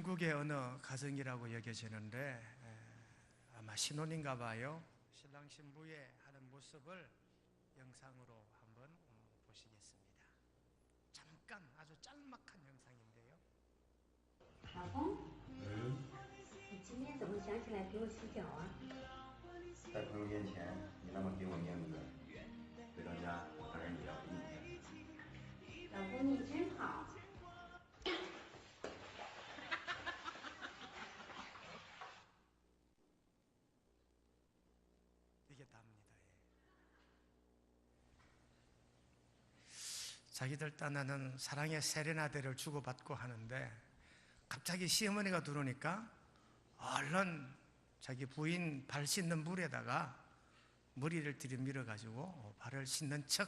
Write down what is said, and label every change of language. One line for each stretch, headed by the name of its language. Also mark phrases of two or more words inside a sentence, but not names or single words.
Korean: 천국의 어느 가정이라고 여겨지는데 아마 신혼인가 봐요. 신랑 신부의 하는 모습을 영상으로 한번 보시겠습니다. 잠깐 아주 짤막한 영상인데요.
Chinese: 老公，你今天怎么想起来给我洗脚啊？在朋友面前，你那么给我面子，回到家当然也要给你面子。老公你真好。
Korean: 이게 답니다. 자기들 딴에는 사랑의 세레나데를 주고받고 하는데 갑자기 시어머니가 들어오니까 얼른 자기 부인 발 씻는 물에다가 머리를 들이밀어 가지고 발을 씻는 척.